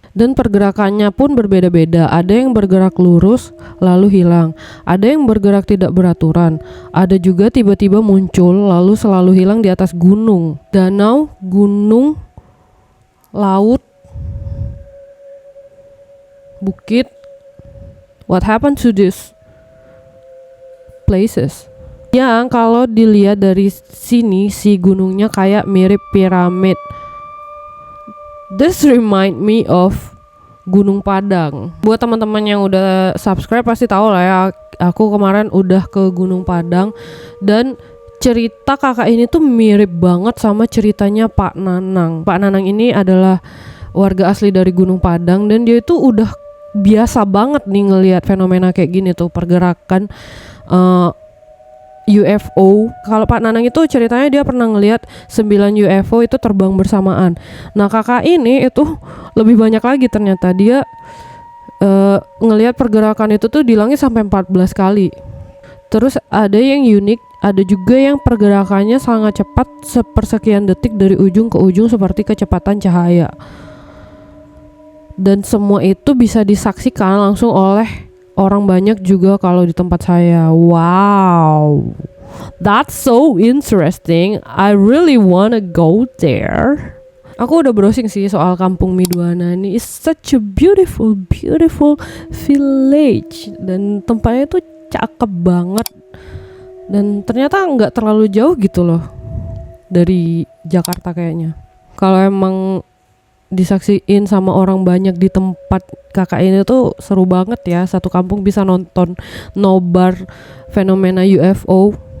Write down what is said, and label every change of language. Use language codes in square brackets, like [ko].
[id] Dan pergerakannya pun berbeda-beda. Ada yang bergerak lurus lalu hilang, ada yang bergerak tidak beraturan, ada juga tiba-tiba muncul lalu selalu hilang di atas gunung, danau, gunung, laut, bukit. [en] What happened to these places? [id] Yang kalau dilihat dari sini si gunungnya kayak mirip piramid. [en] This remind me of Gunung Padang. [id] Buat teman-teman yang udah subscribe pasti tahu lah ya, aku kemarin udah ke Gunung Padang dan cerita kakak ini tuh mirip banget sama ceritanya Pak Nanang. Pak Nanang ini adalah warga asli dari Gunung Padang dan dia itu udah biasa banget nih ngelihat fenomena kayak gini tuh, pergerakan UFO. Kalau Pak Nanang itu ceritanya dia pernah ngelihat 9 UFO itu terbang bersamaan. Nah, kakak ini itu lebih banyak lagi ternyata. Dia ngelihat pergerakan itu tuh di langit sampai 14 kali. Terus ada yang unik, ada juga yang pergerakannya sangat cepat, sepersekian detik dari ujung ke ujung seperti kecepatan cahaya. Dan semua itu bisa disaksikan langsung oleh orang banyak juga kalau di tempat saya. [en] Wow, that's so interesting. I really wanna go there. [id] Aku udah browsing sih soal Kampung Miduana ini. [en] It's such a beautiful village. [id] Dan tempatnya tuh cakep banget. Dan ternyata nggak terlalu jauh gitu loh dari Jakarta kayaknya. Kalau emang disaksiin sama orang banyak di tempat kakak ini tuh seru banget ya. Satu kampung bisa nonton nobar fenomena UFO.